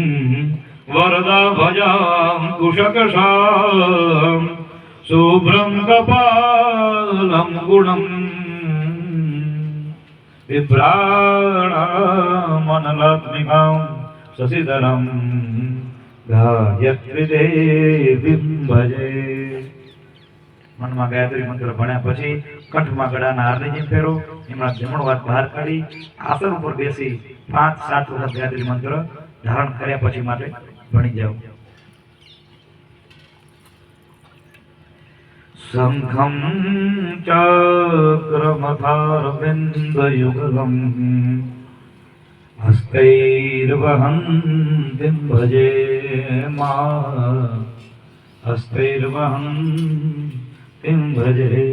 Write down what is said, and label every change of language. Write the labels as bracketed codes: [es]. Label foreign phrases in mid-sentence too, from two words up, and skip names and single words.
[sa] वरदाभजां कुशकशां शुभ्रं कपालं गुणं बिभ्राणामनलात्मिकां शशिधरं गायत्री देवीं भजे। [gu] મનમાં ગાયત્રી મંત્ર ભણ્યા પછી કંઠમાં ગળાના હારની જેમ ફેરો, એમાં જમણો હાથ બહાર કાઢી આસન ઉપર બેસી 5-7 વખત ગાયત્રી મંત્ર ધારણ કર્યા પછી માટે ભણી જાઓ. [sa] शंखम चक्रमथारविंदयुगलम हस्तैर्वहंतिं भजे मा हस्तैर्वहंतिं भजे.